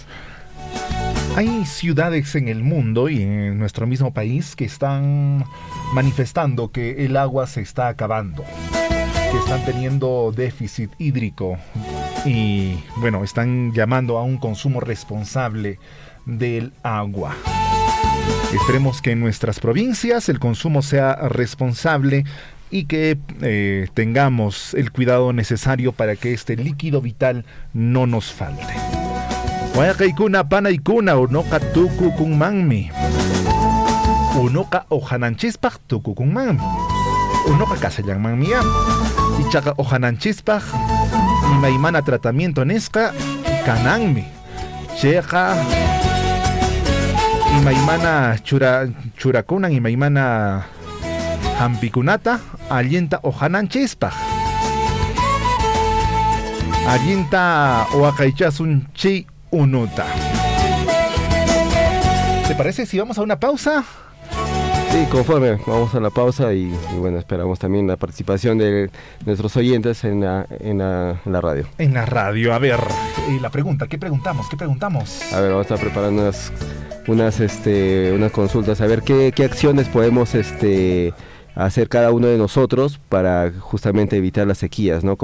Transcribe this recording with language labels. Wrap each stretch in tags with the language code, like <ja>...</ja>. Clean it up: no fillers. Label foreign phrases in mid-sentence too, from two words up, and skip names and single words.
<es>Hay ciudades en el mundo y en nuestro mismo país que están manifestando que el agua se está acabando, que están teniendo déficit hídrico y, bueno, están llamando a un consumo responsable del agua. Esperemos que en nuestras provincias el consumo sea responsable y que tengamos el cuidado necesario para que este líquido vital no nos falte.</es> <qu>Wayakaykuna panaykuna unoqa tukukunmanmi. Unoqa ojananchispaq tukukunmanmi. Unoqa kasallanmanmiya. Ichaqa ojananchispaq imaymana tratamiento nisqa kananmi. Chayqa imaymana churakunan imaymana hampikunata allinta ojananchispaq. Allinta waqaychasun chay unuta.</qu> <es>¿Te parece si vamos a una pausa? Sí, conforme, vamos a la pausa y bueno, esperamos también la participación de nuestros oyentes en la radio. En la radio, a ver, la pregunta, ¿qué preguntamos? A ver, vamos a preparar unas consultas, a ver qué acciones podemos hacer cada uno de nosotros para justamente evitar las sequías, ¿no?</es>